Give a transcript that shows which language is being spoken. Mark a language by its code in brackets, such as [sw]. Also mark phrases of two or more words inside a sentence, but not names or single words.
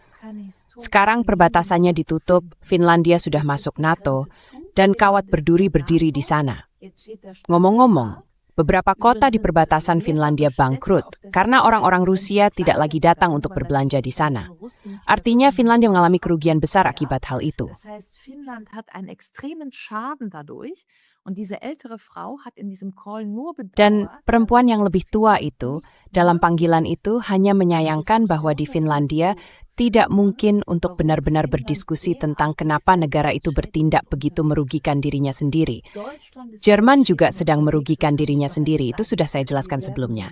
[id] Sekarang perbatasannya ditutup, Finlandia sudah masuk NATO, dan kawat berduri berdiri di sana. Ngomong-ngomong, beberapa kota di perbatasan Finlandia bangkrut karena orang-orang Rusia tidak lagi datang untuk berbelanja di sana. Artinya Finlandia mengalami kerugian besar akibat hal itu. [de] Das heißt, Finnland hat einen extremen Schaden dadurch. Und diese ältere Frau hat in diesem Call nur bedauert, [id] Dan perempuan yang lebih tua itu, dalam panggilan itu hanya menyayangkan bahwa di Finlandia tidak mungkin untuk benar-benar berdiskusi tentang kenapa negara itu bertindak begitu merugikan dirinya sendiri. Jerman juga sedang merugikan dirinya sendiri, itu sudah saya jelaskan sebelumnya.